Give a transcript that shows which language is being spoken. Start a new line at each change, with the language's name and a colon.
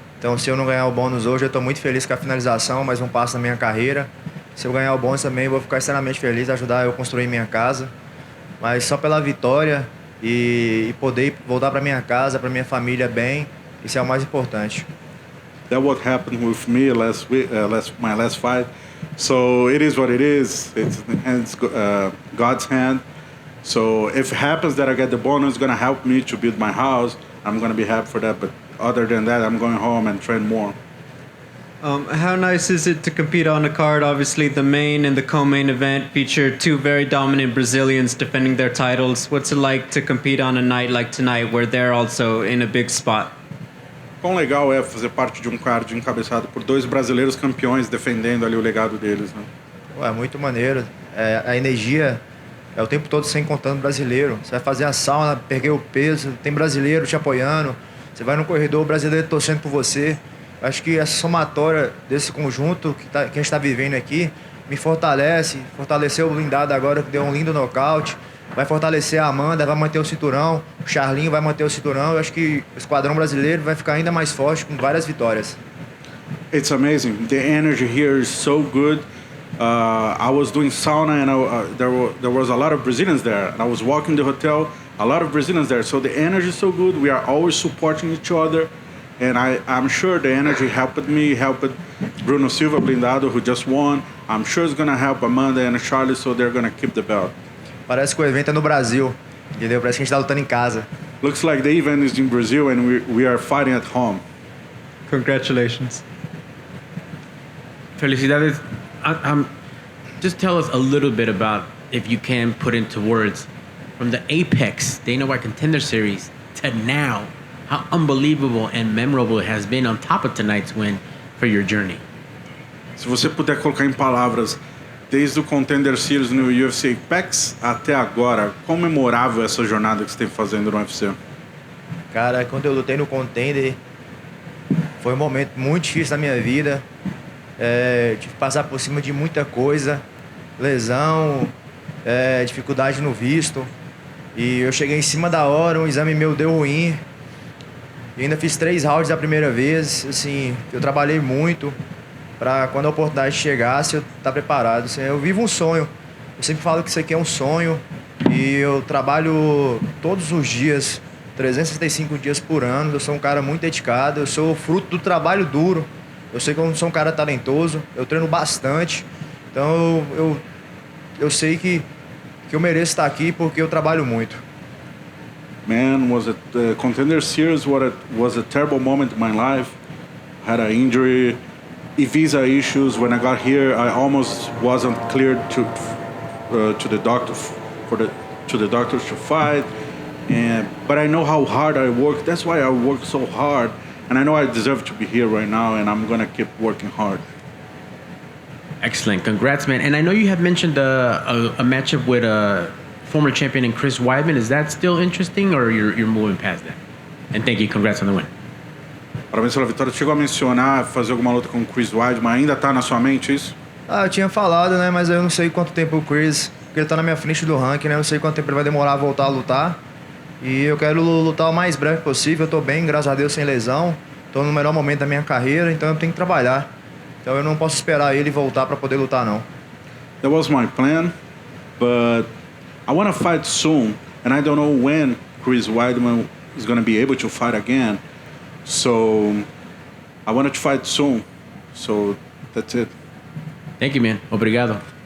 Portuguese: Então, se eu não ganhar o bônus hoje, eu estou muito feliz com a finalização, mais um passo na minha carreira. Se eu ganhar o bônus também, eu vou ficar extremamente feliz, ajudar eu a construir minha casa. Mas só pela vitória e poder voltar para minha casa, para minha família bem, isso é o mais importante.
English: That what happened with me my last fight. So it is what it is. It's God's hand. So if it happens that I get the bonus, it's going to help me to build my house. I'm going to be happy for that. But other than that, I'm going home and train more. How nice is it to compete on a card? Obviously, the main and the co-main event feature 2 very dominant Brazilians defending their titles. What's it like to compete on a night like tonight where they're also in a big spot?
Portuguese: Quão legal é fazer parte de um card encabeçado por 2 brasileiros campeões defendendo ali o legado deles, né? É muito maneiro. A energia é o tempo todo sem contando brasileiro. Você vai fazer a sauna, perder o peso, tem brasileiro te apoiando. Você vai no corredor, o brasileiro torcendo por você. Acho que essa somatória desse conjunto que a gente está vivendo aqui me fortalece. Fortaleceu o blindado agora, que deu um lindo nocaute. Vai fortalecer a Amanda, vai manter o cinturão. O Charlinho vai manter o cinturão. Eu acho que o esquadrão brasileiro vai ficar ainda mais forte com várias vitórias.
English: It's amazing. The energy here is so good. I was doing sauna and there was a lot of Brazilians there. And I was walking the hotel, a lot of Brazilians there. So the energy is so good. We are always supporting each other. And I'm sure the energy helped me, helped Bruno Silva blindado, who just won. I'm sure it's going to help Amanda and Charlie, so they're going to keep the belt.
Portuguese: Parece que o evento é no Brasil, entendeu? Parece que a gente tá lutando em casa.
English: Looks like the event is in Brazil and we are fighting at home. Congratulations.
Portuguese: Felicidades.
English: Just tell us a little bit about, if you can put into words, from the Apex Dana White Contender Series to now, how unbelievable and memorable it has been on top of tonight's win for your journey.
Portuguese: Se você puder colocar em palavras, desde o Contender Series no UFC Apex até agora, quão memorável é essa jornada que você tem fazendo no UFC? Cara, quando eu lutei no Contender, foi um momento muito difícil da minha vida. tive que passar por cima de muita coisa, lesão, dificuldade no visto. E eu cheguei em cima da hora, um exame meu deu ruim. E ainda fiz 3 rounds da primeira vez. Assim, eu trabalhei muito para quando a oportunidade chegasse eu estar preparado. Assim, eu vivo um sonho. Eu sempre falo que isso aqui é um sonho e eu trabalho todos os dias, 365 dias por ano. Eu sou um cara muito dedicado, eu sou fruto do trabalho duro. Eu sei que eu não sou um cara talentoso, eu treino bastante. Então eu sei que eu mereço estar aqui porque eu trabalho muito.
English: Man, was it the Contender Series? Was a terrible moment in my life. Had an injury, visa issues. When I got here, I almost wasn't cleared to the doctor to the doctors to fight. But I know how hard I work. That's why I work so hard, and I know I deserve to be here right now. And I'm gonna keep working hard. Excellent. Congrats, man. And I know you have mentioned a matchup with a former champion in Chris Weidman. Is that still interesting, or you're moving past that? And thank you. Congrats on the win.
Portuguese: Parabéns pela vitória. Chegou a mencionar fazer alguma luta com o Chris Weidman. Ainda tá na sua mente isso? Eu tinha falado, né? Mas eu não sei quanto tempo o Chris, porque ele tá na minha frente do ranking, né? Eu não sei quanto tempo ele vai demorar a voltar a lutar. E eu quero lutar o mais breve possível. Eu tô bem, graças a Deus, sem lesão. Tô no melhor momento da minha carreira, então eu tenho que trabalhar. Então eu não posso esperar ele voltar para poder lutar, não.
English: That was my plan, but I want to fight soon, and I don't know when Chris Weidman is going to be able to fight again. So I wanted to fight soon. So that's it. Thank you, man.
Portuguese: Obrigado.